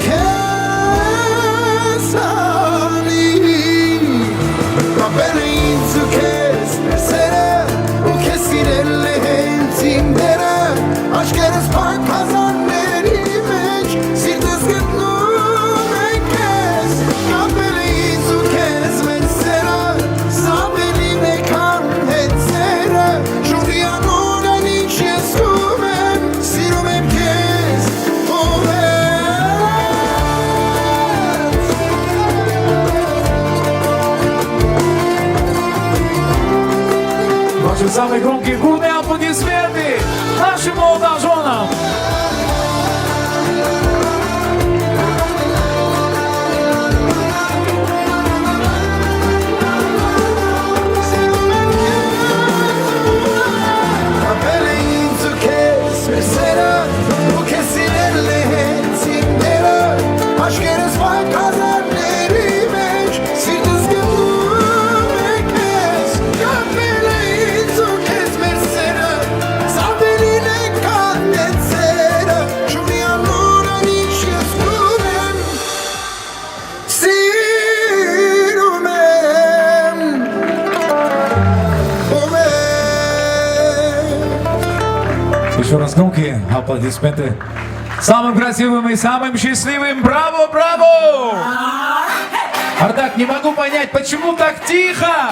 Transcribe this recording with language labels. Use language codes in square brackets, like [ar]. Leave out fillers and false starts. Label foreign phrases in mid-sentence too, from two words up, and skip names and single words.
[hy] քեզ հանի կապել է ինձ ու քեզ մեր սերը ու քեզ սիրել է հենց իմ դերը աչքերս պայքազանների մեջ սիրտս գտնում է քեզ կապել է ինձ ու քեզ մեր սերը սա վերին է քան հենց սերը շունի անունն ինչ ես զգում եմ սիրում եմ քեզ [ru] Ваши самые громкие бурные аплодисменты нашим молодоженам! [hy] կապել է ինձ ու քեզ մեր սերը ու քեզ սիրել է հենց իմ դերը աչքերս պայքազանների մեջ սիրտս գտնում է քեզ կապել է ինձ ու քեզ մեր սերը սա վերին է քան հենց սերը չունի անունն ինչ ես զգում եմ սիրում եմ [ru] Еще раз громкие аплодисменты самым красивым и самым счастливым. Браво, браво! Ардак, не могу понять, почему так тихо?